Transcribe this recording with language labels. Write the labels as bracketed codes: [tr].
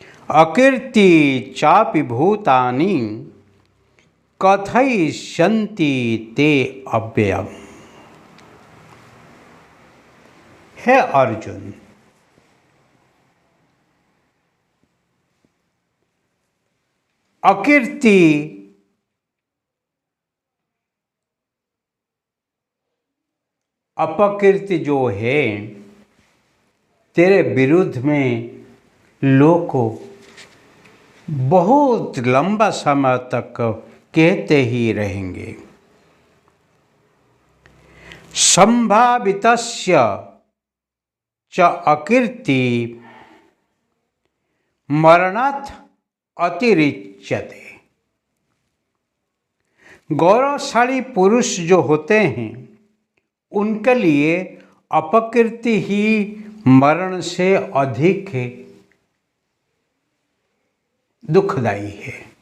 [sa] अकीर्ति चापि भूतानि कथयिष्यन्ति ते अव्ययम्। [hi] हे अर्जुन, अकीर्ति अपकीर्ति जो है, तेरे विरुद्ध में लोग को बहुत लंबा समय तक कहते ही रहेंगे। [sa] संभावितस्य च अकीर्ति मरणात् अतिरिच्यते। [hi] गौरवशाली पुरुष जो होते हैं उनके लिए अपकीर्ति ही मरण से अधिक दुखदायी है।